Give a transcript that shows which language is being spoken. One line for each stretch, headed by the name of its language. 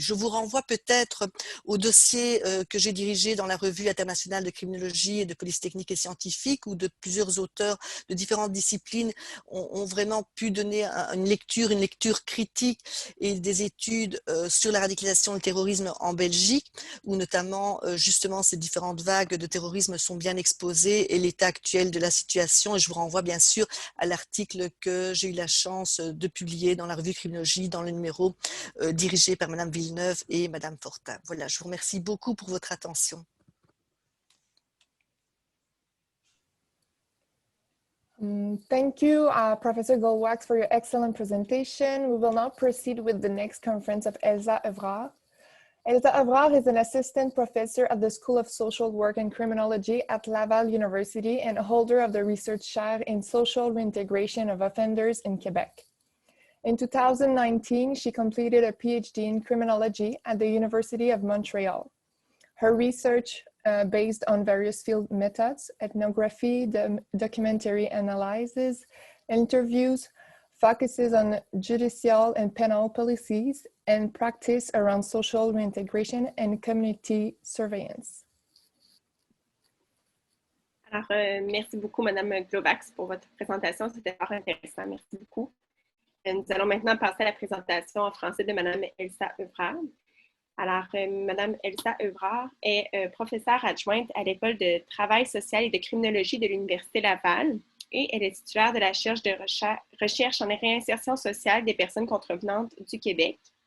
French: Je vous renvoie peut-être au dossier que j'ai dirigé dans la revue internationale de criminologie et de police technique et scientifique, où de plusieurs auteurs de différentes disciplines ont vraiment pu donner une lecture critique et des études sur la radicalisation et le terrorisme en Belgique, où notamment justement ces différentes vagues de terrorisme sont bien exposées et l'état actuel de la situation. Et je vous renvoie bien sûr à l'article que j'ai eu la chance de publier dans la revue Criminologie, dans le numéro dirigé par Madame Villeneuve et Madame Fortin. Voilà, je vous remercie beaucoup pour votre attention.
English: Thank you, Professor Goldwax, for your excellent presentation. We will now proceed with the next conference of Elsa Evrard. Elsa Evrard is an assistant professor at the School of Social Work and Criminology at Laval University and a holder of the research chair in social reintegration of offenders in Quebec. In 2019, she completed a PhD in criminology at the University of Montreal. Her research based on various field methods, ethnography, documentary analysis, interviews, focuses on judicial and penal policies, and practice around social reintegration and community surveillance.
French: Alors, merci beaucoup, Madame Glovax, pour votre présentation. C'était fort intéressant. Merci beaucoup. Nous allons maintenant passer à la présentation en français de Madame Elsa Evrard. Alors, Madame Elsa Evrard est professeure adjointe à l'École de travail social et de criminologie de l'Université Laval et elle est titulaire de la recherche en réinsertion sociale des personnes contrevenantes du Québec.